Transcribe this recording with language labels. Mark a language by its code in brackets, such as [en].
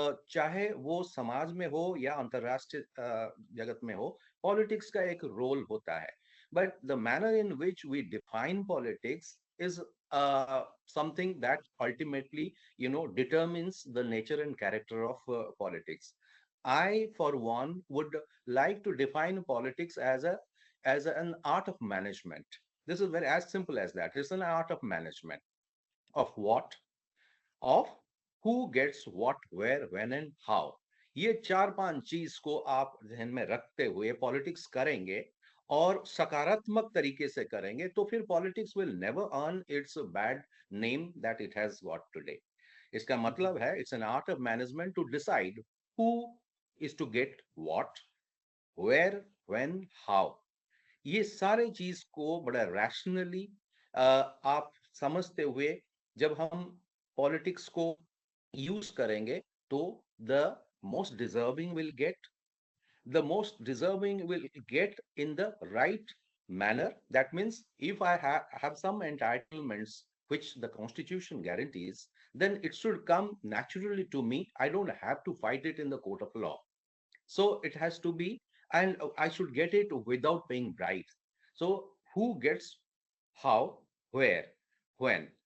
[hi] चाहे वो समाज में हो या अंतरराष्ट्रीय जगत में हो पॉलिटिक्स का एक रोल होता है [en] But the manner in which we define politics is something that ultimately determines the nature and character of politics. I for one would like to define politics as an art of management. This is very as simple as that. It's an art of management of what, of who gets what, where, when and how. [hi] ये चार पांच चीज को आप ध्यान में रखते हुए पॉलिटिक्स करेंगे और सकारात्मक तरीके से करेंगे तो फिर [en] politics will never earn its bad name that it has got today [hi] इसका मतलब है [en] it's an art of management to decide who is to get what where when how [hi] ये सारे चीज को बड़ा रैशनली आप समझते हुए जब हम पॉलिटिक्स को यूज करेंगे तो [en] The most deserving will get the most deserving will get in the right manner. That means if I have some entitlements which the Constitution guarantees, then it should come naturally to me. I don't have to fight it in the court of law. So it has to be, and I should get it without paying bribes. So who gets how, where, when?